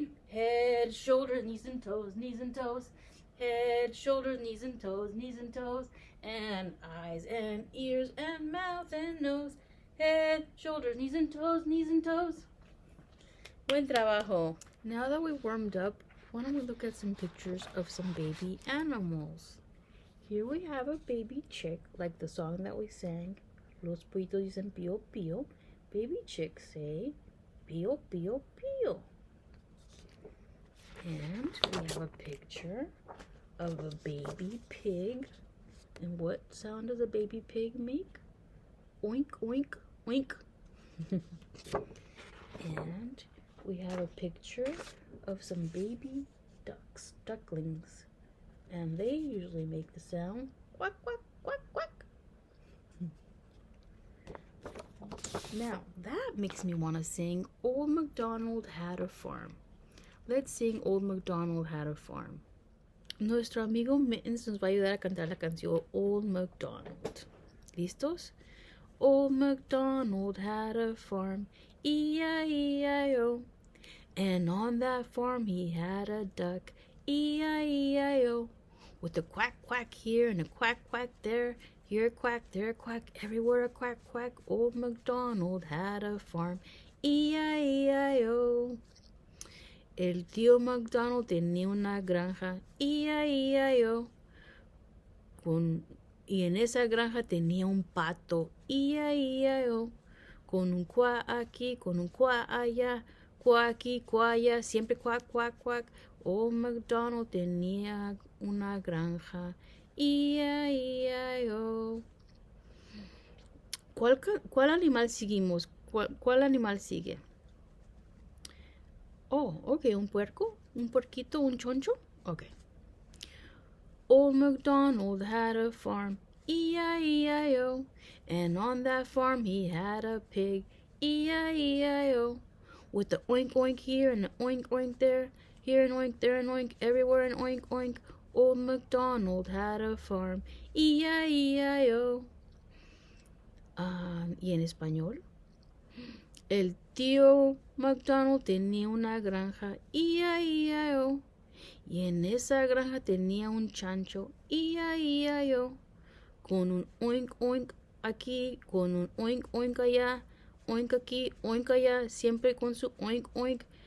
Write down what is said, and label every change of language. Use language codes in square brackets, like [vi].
[en] Head, shoulders, knees and toes. Head, shoulders, knees and toes, and eyes and ears and mouth and nose. Head, shoulders, knees and toes. [es] Buen trabajo. [en] Now that we warmed up, why don't we look at some pictures of some baby animals? Here we have a baby chick, like the song that we sang. [es] Los pollitos dicen pío, pío. [en] Baby chicks say pío, pío, pío. And we have a picture of a baby pig. And what sound does a baby pig make? Oink, oink, oink. And we have a picture of some baby ducklings. And they usually make the sound quack, quack, quack, quack. Now, that makes me want to sing Old MacDonald Had a Farm. Let's sing Old MacDonald Had a Farm. [es] Nuestro amigo Mittens nos va a ayudar a cantar la canción Old MacDonald. ¿Listos? [en] Old MacDonald had a farm, E-I-E-I-O. And on that farm he had a duck, E-I-E-I-O. With a quack quack here and a quack quack there, here a quack, there a quack, everywhere a quack quack. Old MacDonald had a farm, E-I-E-I-O. [es] El tío MacDonald tenía una granja, E-I-E-I-O. Y en esa granja tenía un pato, E-I-E-I-O. Con un cuá aquí, con un cuá allá, cuá aquí, cuá allá, siempre cuac, cuac, cuac. Old MacDonald tenía una granja, E-I-E-I-O. ¿Cuál animal seguimos? ¿Cuál animal sigue? Oh, ok, un puerco, un puerquito, un choncho. Ok. [en] Old MacDonald had a farm, E-I-E-I-O. And on that farm he had a pig, E-I-E-I-O. With the oink oink here and the oink oink there, here an oink, there an oink, everywhere an oink oink. Old MacDonald had a farm, E-I-E-I-O. [es] ¿Y en español? El tío MacDonald tenía una granja, E-I-E-I-O. Y en esa granja tenía un chancho, E-I-E-I-O. Con un oink oink aquí, con un oink oink allá, oink aquí, oink allá, siempre con su oink oink.